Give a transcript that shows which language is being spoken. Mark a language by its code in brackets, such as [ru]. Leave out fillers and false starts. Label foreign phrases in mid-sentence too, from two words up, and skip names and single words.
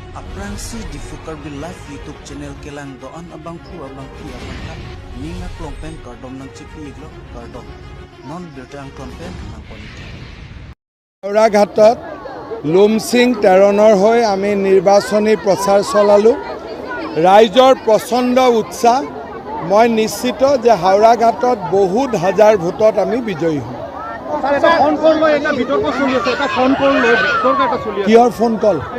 [mjw] Aprangsi di Fukar Live YouTube channel kelang doan abang pu abang pi abang ka ninga klompen kardom nang chipi iglo kardom non bertang klompen nang ponite [as] হাওড়াঘাটত লুমসিং তেৰণৰ হৈ আমি নিৰ্বাচনী প্ৰচাৰ চলালোঁ। ৰাইজৰ প্ৰচণ্ড উৎসাহ। মই নিশ্চিত যে হাওড়াঘাটত বহুত হাজাৰ ভোটত আমি বিজয়ী হ'ম। কিহৰ ফোন কল?